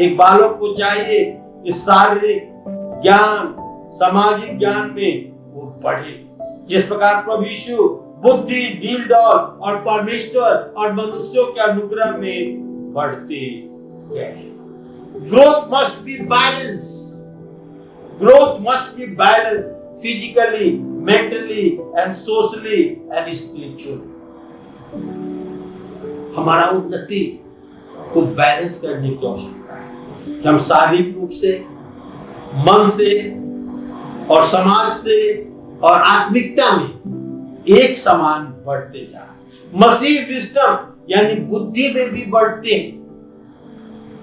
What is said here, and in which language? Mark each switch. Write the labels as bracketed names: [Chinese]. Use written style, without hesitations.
[Hindi] एक बालक को चाहिए कि शारीरिक ज्ञान, सामाजिक ज्ञान में वो बढ़े। जिस प्रकार प्रभु यीशु बुद्धि, डील डॉल और परमेश्वर और मनुष्यों के अनुग्रह में बढ़ते गए। [English] Growth must be balance, growth must be balance physically, mentally and socially and spiritually. [Hindi] हमारा उन्नति को बैलेंस करने की आवश्यकता है कि हम शारीरिक रूप से, मन से और समाज से और आत्मिकता में एक समान बढ़ते जाए। मसीह विस्डम यानी बुद्धि में भी बढ़ते हैं।